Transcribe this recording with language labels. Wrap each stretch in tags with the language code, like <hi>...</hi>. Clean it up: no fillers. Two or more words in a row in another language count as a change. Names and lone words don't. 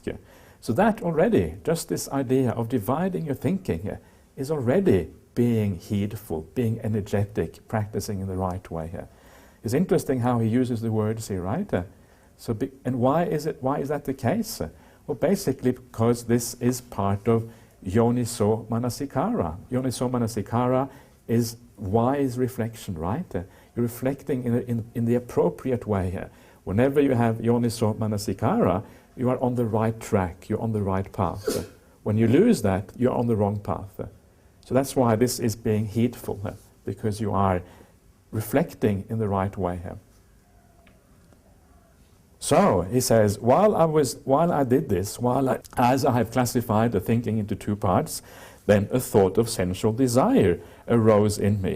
<en>So that already, just this idea of dividing your thinking, is already being heedful, being energetic, practicing in the right way. It's interesting how he uses the words here, right? And why is that the case? Well, basically because this is part of</en> <pi>yoniso manasikara. Yoniso manasikara</pi> <en>is wise reflection, right? You're reflecting in the appropriate way. Whenever you have</en> <pi>yoniso manasikara,</pi> <en>you are on the right track, you're on the right path. When you lose that, you're on the wrong path. So that's why this is being heedful, because you are reflecting in the right way. So he says, while I did this, as I have classified the thinking into two parts, then a thought of sensual desire arose in me.</en>